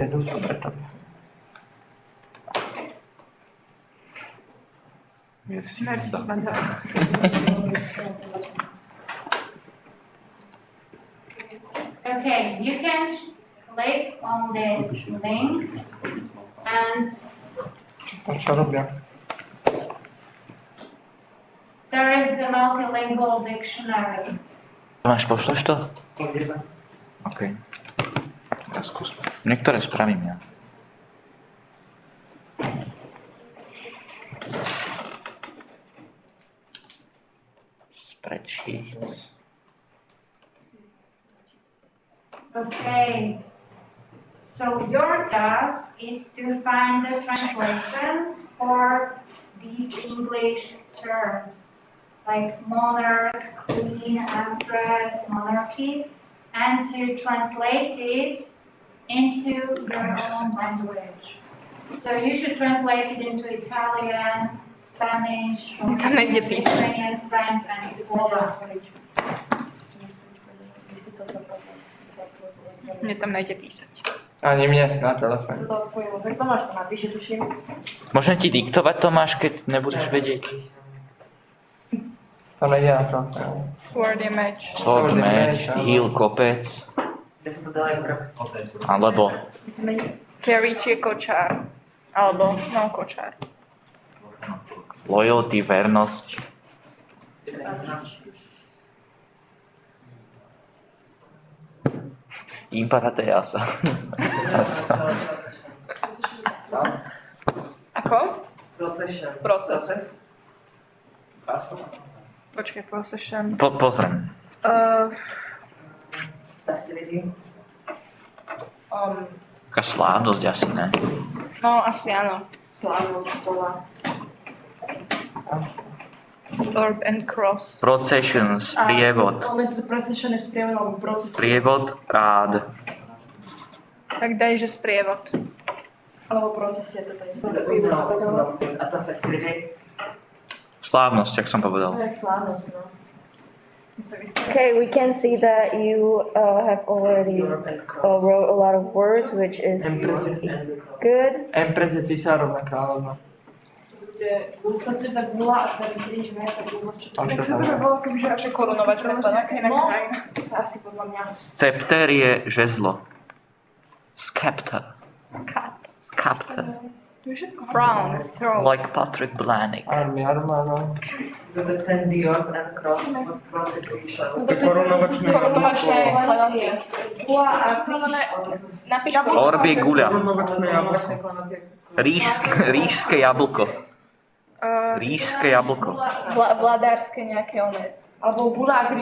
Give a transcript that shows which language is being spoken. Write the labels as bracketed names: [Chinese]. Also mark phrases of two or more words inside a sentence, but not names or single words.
[English] Okay, you can click on this link and there is the multilingual dictionary. [Slovak] Máš, pošleš to? OK. Ja skúsim. Niektoré spravím ja. [English] Spreadsheets. Okay, so your task is to find the translations for these English terms, like monarch, queen, empress, monarchy, and to translate it into your own language. So you should translate it into Italian, Spanish, Romanian, French, and Slovak. [Slovak] Mne tam nejde písať. Ani mne na telefón. Tak Tomáš to napíše, tuším. Môžem ti diktovať, Tomáš, keď nebudeš vedieť? To nejde na telefón. [English] Sword image. Sword match, heal, [Slovak] kopec. Alebo Carry, či je kočár. Alebo, no, kočár. loyalty, vernosť. Imparaté jasa. Ako? [English] Procession. [Slovak] Proces. Počkaj, procession. Pozriem. [English] Facility. [Slovak] Taká slávnosť asi, ne? No, asi áno. Slávnosť, slova. [English] Orb and cross. Processions, [Slovak] sprievod. Ale to procession je sprievod, alebo proces. Sprievod, rád. Tak daj, že sprievod. Alebo proces je to isté. A to facility? Slávnosť, jak som povedal. To je slávnosť, no. [English] Okay, we can see that you have already wrote a lot of words, which is good. [Slovak] Empress je císarovna kráľovna. To je tak bola a ten kríž, ne? Tak sa to bolo, kebyže až korunovačná nejaká iná krajina. Asi podľa mňa. Scepter je žezlo. Scepter. Scepter. To je všetko. [English] Crown. Throne. Like Patrick Blanik. [Slovak] Arma, no. Ten Dior [English] and cross [Slovak] je kríž. Korunovačné klenoty. Napíš Orb je guľa. Ríšske jablko. Ríšske jablko. Vladárske nejaké one. Alebo guľa a kríž.